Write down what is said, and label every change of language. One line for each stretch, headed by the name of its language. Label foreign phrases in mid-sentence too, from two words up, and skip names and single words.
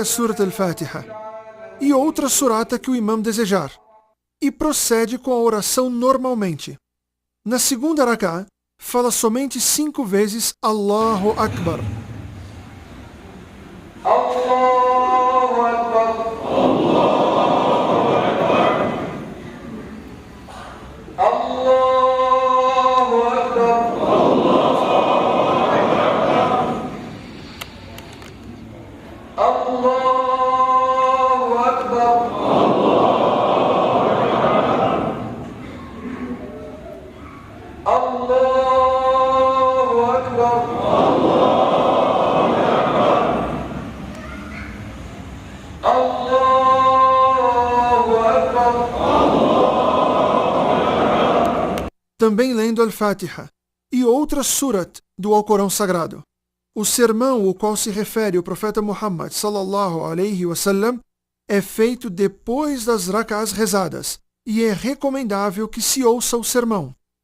Portuguese: Surat al-Fatiha e outra surata que o imã desejar, e procede com a oração normalmente. Na segunda rak'ah, fala somente 5 vezes
Arabic: الله أكبر. الله أكبر. الله أكبر. الله أكبر. الله أكبر. الله أكبر.
Portuguese: Também lendo Al-Fatiha e outras surat do Alcorão Sagrado. O sermão ao qual se refere o profeta Muhammad
Arabic: صلى الله عليه وسلم
Portuguese: é feito depois das rak'ahs rezadas e é recomendável que se ouça o sermão.